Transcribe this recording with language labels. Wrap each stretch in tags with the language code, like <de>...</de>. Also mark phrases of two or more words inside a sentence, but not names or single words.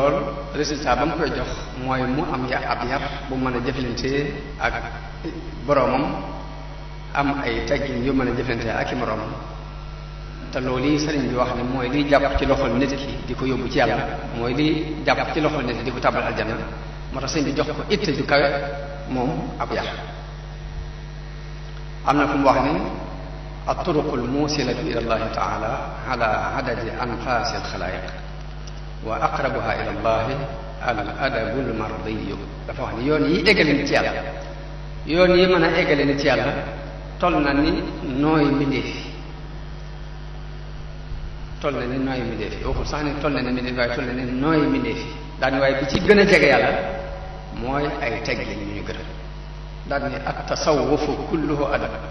<wo>lool résultat ba mu koy jox mooy mu am ab yar bu mën a jëflante ak boroomam am ay teggin yu mën a jëflante ak i moroomam te loolu yi sëriñ bi wax ne mooy liy jàpp ci loxol nit ki di ko yóbbu ci yàlla mooy liy jàpp ci loxol nit ki di ko tàbbal aljanna moo tax sëriñ bi jox ko itte ju kawe moom ab yar am na fu mu wax ni</wo> <ar>الطرق الموصلة إلى الله تعالى على عدد أنفاس الخلائق وأقربها إلى الله الأدب المرضي</ar> <wo>dafa wax ni yoon yi eggale nit yàlla yoon yi mën a eggale nit yàlla toll na ni nooy mbindeef toll na ni nooy mbindeef waxul sax ni toll na ni mbindeef waaye toll na ni nooy mbindeef daani waaye bi ci gën a jege yàlla mooy ay teggin yu ñu gërëm daal ni</wo> <ar>التصوف كله أدب</ar>